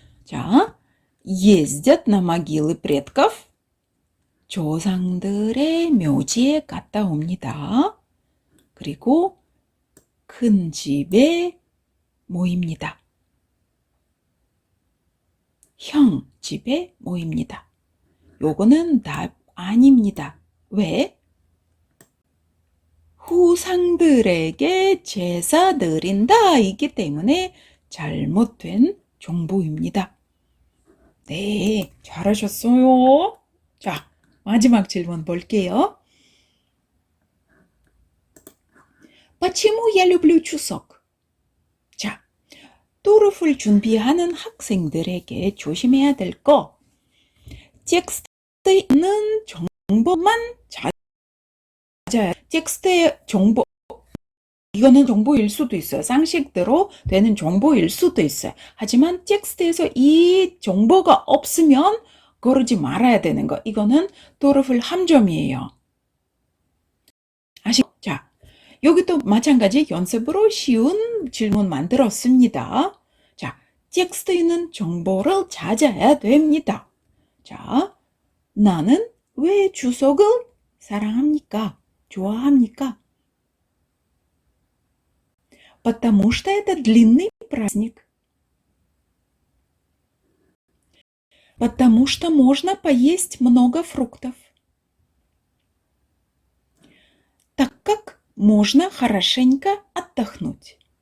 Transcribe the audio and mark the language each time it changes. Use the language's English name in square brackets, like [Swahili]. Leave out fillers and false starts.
[Russian] 자, ездят на могилы предков. [Korean] 조상들의 묘지에 갔다 옵니다. 그리고 큰 집에 모입니다. 형 집에 모입니다. 요거는 답 아닙니다. 왜? 후상들에게 제사 드린다 이기 때문에 잘못된 정보입니다. 네, 잘하셨어요. 자, 마지막 질문 볼게요. [Russian] Почему я люблю 추석? [Korean] 자, 토르풀 준비하는 학생들에게 조심해야 될 거. 텍스트에 있는 정보만 맞아요. 텍스트의 정보, 이거는 정보일 수도 있어요. 상식대로 되는 정보일 수도 있어요. 하지만 텍스트에서 이 정보가 없으면 그러지 말아야 되는 거. 이거는 토르풀 함정이에요. 아시죠? 자, 여기도 마찬가지 연습으로 쉬운 질문 만들었습니다. 자, 텍스트에 있는 정보를 찾아야 됩니다. 자, 나는 왜 추석을 사랑합니까? 좋아합니까? [Russian] Потому что это длинный праздник. Потому что можно поесть много фруктов. Так как можно хорошенько отдохнуть.